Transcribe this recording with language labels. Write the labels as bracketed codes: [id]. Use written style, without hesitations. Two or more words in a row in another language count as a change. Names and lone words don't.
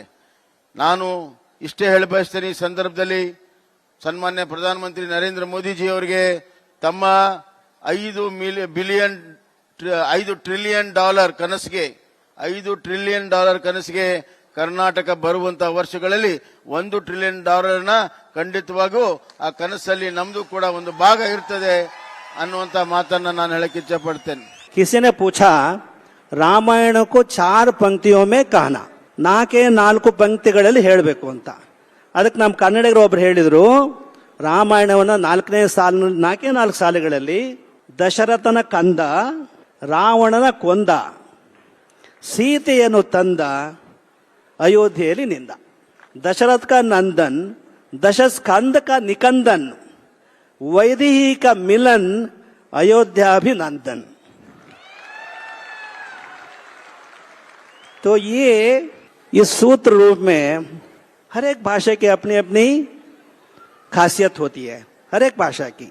[kn] ನಾನು ಇಷ್ಟೇ ಹೇಳ ಬಯಸ್ತೇನೆ ಈ ಸಂದರ್ಭದಲ್ಲಿ, ಸನ್ಮಾನ್ಯ ಪ್ರಧಾನಮಂತ್ರಿ ನರೇಂದ್ರ ಮೋದಿಜಿ ಅವರಿಗೆ ತಮ್ಮ $5 ಟ್ರಿಲಿಯನ್ ಕನಸಿಗೆ ಕರ್ನಾಟಕ ಬರುವಂತಹ ವರ್ಷಗಳಲ್ಲಿ $1 ಟ್ರಿಲಿಯನ್ ಖಂಡಿತವಾಗೂ ಆ ಕನಸಲ್ಲಿ ನಮ್ದು ಕೂಡ ಒಂದು ಭಾಗ ಇರ್ತದೆ ಅನ್ನುವಂತ ಮಾತನ್ನ ನಾನು ಹೇಳಕ್ಕೆ ಇಚ್ಛೆ ಪಡ್ತೇನೆ. [hi] किसी ने पूछा ರಾಮಾಯಣ को 4 पंक्तियों में कहना, [kn] 4 ಪಂಕ್ತಿಗಳಲ್ಲಿ ಹೇಳಬೇಕು ಅಂತ. ಅದಕ್ಕೆ ನಮ್ಮ ಕನ್ನಡಿಗರು ಒಬ್ರು ಹೇಳಿದ್ರು, ರಾಮಾಯಣವನ್ನ 4 ಸಾಲುಗಳಲ್ಲಿ ದಶರಥನ ಕಂದ, ರಾವಣನ ಕೊಂದ, ಸೀತೆಯನ್ನು ತಂದ, ಅಯೋಧ್ಯೆಯಲ್ಲಿ ನಿಂದ. [hi] दशरथ का नंदन, दशस्कंद का निकंदन, वैदेही का मिलन, अयोध्याभिनंदन. तो ये इस सूत्र रूप में हर एक भाषा की अपनी अपनी खासियत होती है, हर एक भाषा की.